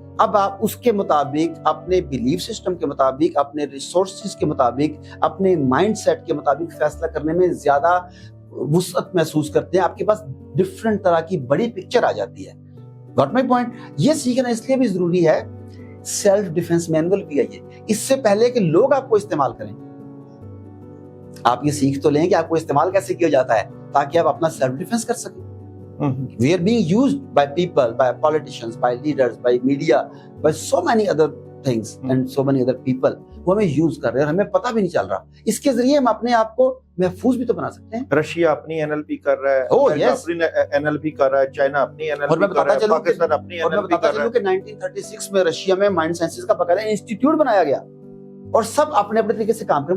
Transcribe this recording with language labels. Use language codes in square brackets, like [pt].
[ur] اب آپ اس کے مطابق, اپنے بلیف سسٹم کے مطابق, اپنے ریسورسز کے مطابق, اپنے مائنڈ سیٹ کے مطابق فیصلہ کرنے میں زیادہ وسعت محسوس کرتے ہیں. آپ کے پاس ڈفرنٹ طرح کی بڑی پکچر آ جاتی ہے. [en] Got my point? [ur] یہ سیکھنا اس لیے بھی ضروری ہے, سیلف ڈیفنس مینول بھی ہے یہ, اس سے پہلے کہ لوگ آپ کو استعمال کریں. آپ یہ سیکھ تو لیں کہ آپ کو استعمال کیسے کیا جاتا ہے تاکہ آپ اپنا سیلف ڈیفنس کر سکیں. [en] We are being used by people, by politicians, by leaders, by media, by so many other things and so many other people. [ur] وہ ہمیں یوز کر رہے ہیں اور ہمیں پتہ بھی نہیں چل رہا. اس کے ذریعے ہم اپنے آپ کو محفوظ بھی تو بنا سکتے ہیں. رشیا اپنی NLP کر رہا ہے, اپنی NLP کر رہا ہے, چائنا اپنی NLP کر رہا ہے, پاکستان اپنی NLP کر رہا ہے. کہ 1936 میں رشیا میں مائنڈ سائنسز کا باقاعدہ انسٹیٹیوٹ بنایا گیا اور سب اپنے اپنے طریقے سے کام کریں.